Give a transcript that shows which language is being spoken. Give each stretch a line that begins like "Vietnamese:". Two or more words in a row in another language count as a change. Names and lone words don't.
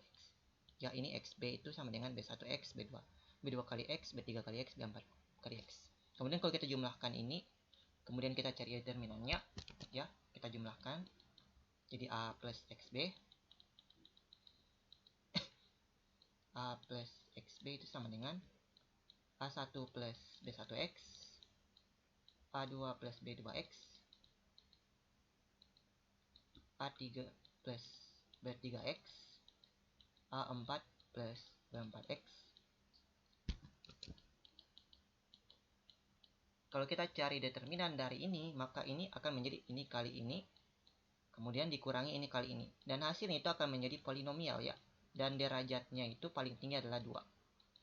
Indonesian: Ya, ini XB itu sama dengan B1X, B2, B2 kali X, B3 kali X, B4 kali X. Kemudian kalau kita jumlahkan ini, kemudian kita cari determinannya, ya, kita jumlahkan. Jadi A plus XB, A plus XB itu sama dengan A1 plus B1X, A2 plus B2X, A3 plus B3X, A4 plus B4X. Kalau kita cari determinan dari ini, maka ini akan menjadi ini kali ini, kemudian dikurangi ini kali ini. Dan hasilnya itu akan menjadi polinomial ya. Dan derajatnya itu paling tinggi adalah 2.